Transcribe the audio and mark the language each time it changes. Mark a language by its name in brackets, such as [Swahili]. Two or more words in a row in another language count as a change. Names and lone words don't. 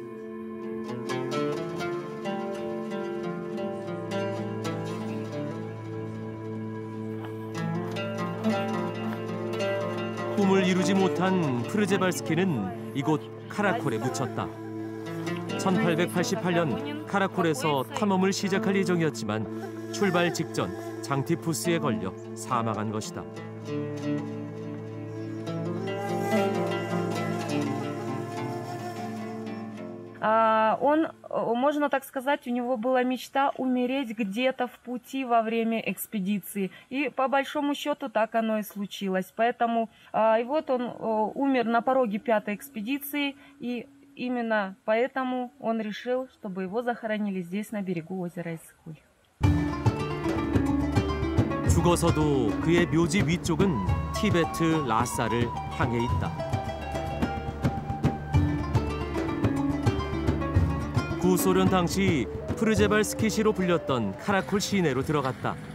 [Korean] 꿈을 이루지 못한 프르제발스키는 이곳 카라콜에 묻혔다. 1888년 카라콜에서 탐험을 시작할 예정이었지만 출발 직전 장티푸스에 걸려 사망한 것이다. [Russian] Он, можно так сказать, у него была мечта умереть где-то в пути во время экспедиции. И по большому счету так оно и случилось. Поэтому и вот он умер на пороге 5-й экспедиции. И именно поэтому он решил, чтобы его захоронили здесь, на берегу озера Иссык-Куль. [Korean] 죽어서도 그의 묘지 위쪽은 티베트 라사를 향해 있다. 구소련 당시 프르제발스키시로 불렸던 카라콜 시내로 들어갔다.